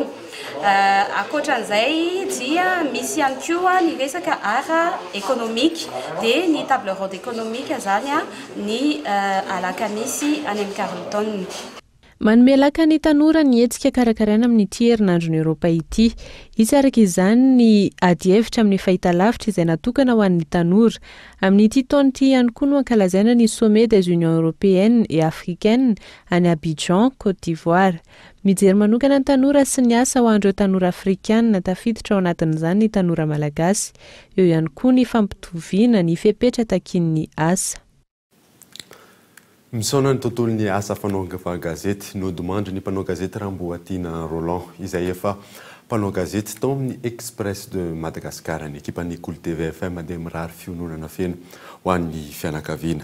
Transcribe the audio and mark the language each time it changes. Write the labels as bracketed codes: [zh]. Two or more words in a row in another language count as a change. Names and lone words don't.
[mg] Akoatran'izay dia misy ihany koa ny resaka [fr] art économique [mg] dia ny [fr] table ronde économique [mg] zany ny alakamisy any amin'ny 40 taona. Manomelaka ny tanora ny etsika karakaraina amin'ity herinandro ny Eropa ity. Izy araka izany ny ady hevitra amin'ny fahitalavitra izay natokana ho an'ny tanora. Amin'ity taona ity ihany koa no ankalazaina ny [fr] sommet des unions européennes et africaines [mg] any Abidjan, Côte d'Ivoire. Mijery manokana ny tanora sy ny asa ho an'ireo tanora afrikanina tafiditra ao anatin'izany ny tanora malagasy. Eo ihany koa ny fampitoviana ny fepetra takin'ny asa. Misaona ny tontolon'ny asa fanaovana gazety nodimandry ny mpanao gazety Ramboatina Roland izay efa mpanao gazety tao amin'ny Express de Madagascar ny ekipan'ny Cool TV FM dia mirary fiononana feno ho an'ny fianakaviana.